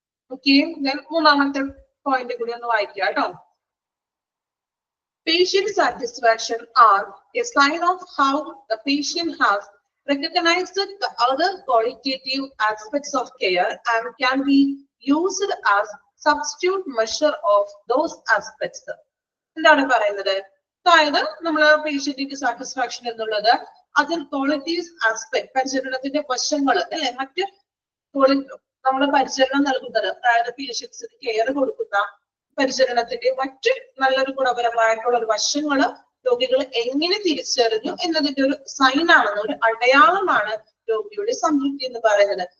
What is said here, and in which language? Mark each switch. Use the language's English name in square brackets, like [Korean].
[Malayalam] Okay, ഞാൻ മൂന്നാമത്തെ point കൂടി ഒന്ന് വായിക്കാം കേട്ടോ. [English] Patient satisfaction are a sign of how the patient has recognize the other qualitative aspects of care and can be used as substitute measure of those aspects. [Malayalam] എന്താണ് പറയുന്നത്? അതായത് നമ്മൾ പേഷ്യന്റിന്റെ സാറ്റിസ്ഫാക്ഷൻ എന്നുള്ളത് അതിൽ ക്വാളിറ്റീസ് ആസ്പെക്ട് പരിചരണത്തിന്റെ വശങ്ങൾ അല്ലെ മറ്റ് നമ്മൾ പരിചരണം നൽകുന്നത് അതായത് പേഷ്യൻസിന് കെയർ കൊടുക്കുന്ന പരിചരണത്തിന്റെ മറ്റ് നല്ലൊരു ഗുണപരമായിട്ടുള്ള ഒരു വശങ്ങള് രോഗികൾ എങ്ങനെ തിരിച്ചറിഞ്ഞു എന്നതിന്റെ ഒരു സൈൻ ആണെന്ന് ഒരു അടയാളമാണ് രോഗിയുടെ സംതൃപ്തി എന്ന് പറയുന്നത്.